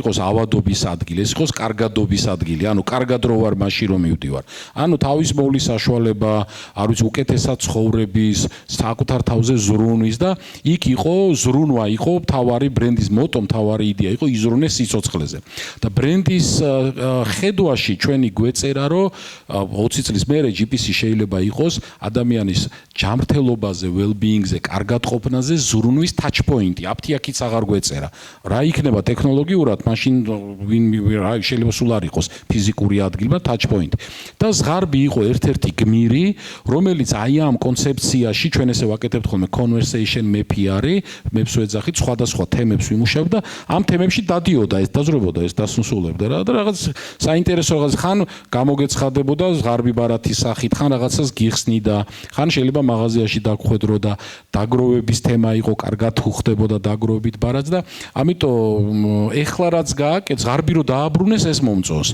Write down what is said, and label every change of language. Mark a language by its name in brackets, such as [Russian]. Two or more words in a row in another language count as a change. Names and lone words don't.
[Georgian] იყოს ავადობის ადგილი ეს იყოს კარგადობის ადგილი ანუ კარგად რო ვარ მაშინ რომ მივდივარ ანუ თავის მოვლის საშუალება არ ვიცი უკეთესად ცხოვრების საკუთარ თავზე ზრუნვის და იქ იყო ზრუნვა იყო მთავარი ბრენდის მოტო მთავარი იდეა იყო იზრუნეს სიცოცხლეზე და ბრენდის ხედვაში ჩვენი გვეწერა რომ 20 წლის მერე GPS შეიძლება იყოს ადამიანის ჯანმრთელობაზე, well-being-ზე, კარგად ყოფნაზე ზრუნვის [English] touch point- [Georgian] ი. აფთიაქიც აღარ გვეწერა. რა იქნება ტექნოლოგიურად, მაშინ შეიძლება სულ არ იყოს ფიზიკური ადგილი, მაგრამ [English] touch point. [Georgian] და ზღარბი იყო ერთ-ერთი გმირი, რომელიც აი ამ კონცეფციაში ჩვენ ესე ვაკეთებთ ხოლმე [English] conversation map- [Georgian] ი არის, მებს ვეძახით სხვადასხვა თემებს ვიმუშავებთ და ამ თემებში დადიოდა ეს დაძრებოდა ეს დასუსულებდა რა და რაღაც საინტერესო რაღაც ხან გამოგეცხადებოდა ზღარბი ბარათის სახით, ხან რაღაცას გიხსნიდა, ხან შეიძლება მაღაზიაში დაგხვედრო და დაგროვების თემა იყო, კარგად უხდებოდა დაგროვებით ბარათს და ამიტომ ეხლა რაც გააკეთე, ზღარბი რო დააბრუნეს ეს მომწონს.